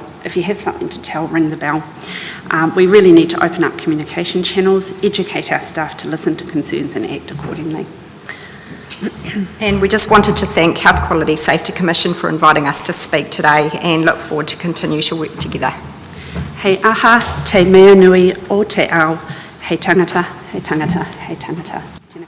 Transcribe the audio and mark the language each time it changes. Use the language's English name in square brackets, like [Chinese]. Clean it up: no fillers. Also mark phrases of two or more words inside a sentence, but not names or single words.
[English] If you have something to tell, ring the bell. We really need to open up communication channels, educate our staff to listen to concerns and act accordingly. And we just wanted to thank Health Quality Safety Commission for inviting us to speak today and look forward to continue to work together. [Māori] Hei aha, te mea nui o te ao. Hei tangata, hei tangata, hei tangata.